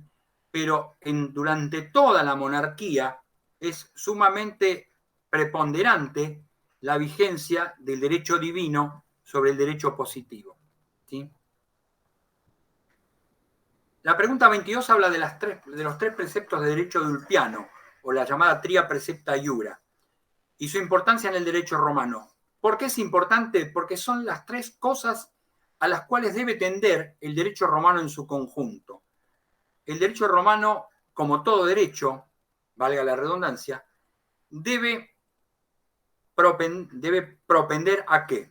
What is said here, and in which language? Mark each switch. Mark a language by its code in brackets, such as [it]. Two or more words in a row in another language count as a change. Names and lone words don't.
[es] Pero durante toda la monarquía es sumamente preponderante la vigencia del derecho divino sobre el derecho positivo, ¿sí? La pregunta 22 habla de los tres preceptos de derecho de Ulpiano, o la llamada [la] tria precepta iura, [es] y su importancia en el derecho romano. ¿Por qué es importante? Porque son las tres cosas a las cuales debe tender el derecho romano en su conjunto. El derecho romano, como todo derecho, valga la redundancia, debe propender ¿a qué?